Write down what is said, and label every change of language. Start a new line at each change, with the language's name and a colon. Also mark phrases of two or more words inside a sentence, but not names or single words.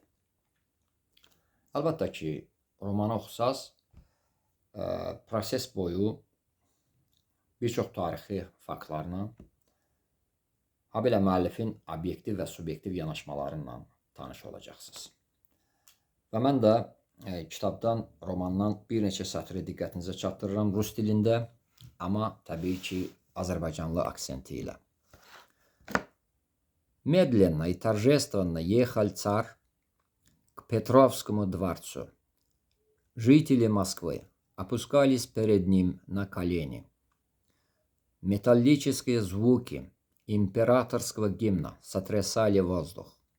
Azerbaijani: Əlbəttə ki, romanı oxusaz, proses boyu bir çox tarixi faktlarla, habelə müəllifin obyektiv və subyektiv yanaşmalarından tanış olacaqsınız. Və mən də kitabdan, romandan bir neçə sətri diqqətinizə çatdırıram rus dilində, amma təbii ki, azərbaycanlı aksenti ilə.
Russian: Медленно и торжественно ехал царь к Петровскому дворцу. Жители Москвы опускались перед ним на колени. Металлические звуки императорского гимна сотрясали воздух.